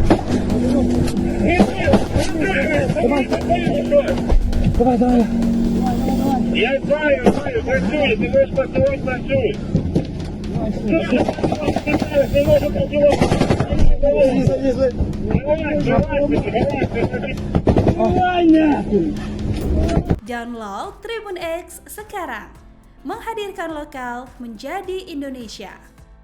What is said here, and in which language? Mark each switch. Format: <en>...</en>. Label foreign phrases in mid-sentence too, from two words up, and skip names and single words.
<ru>Давай! Я знаю, працюй, ты можешь построить, працюй. Не можешь працювати. Давай, нахуй.</ru> <id>Download Tribun X sekarang. Menghadirkan lokal menjadi Indonesia.</id>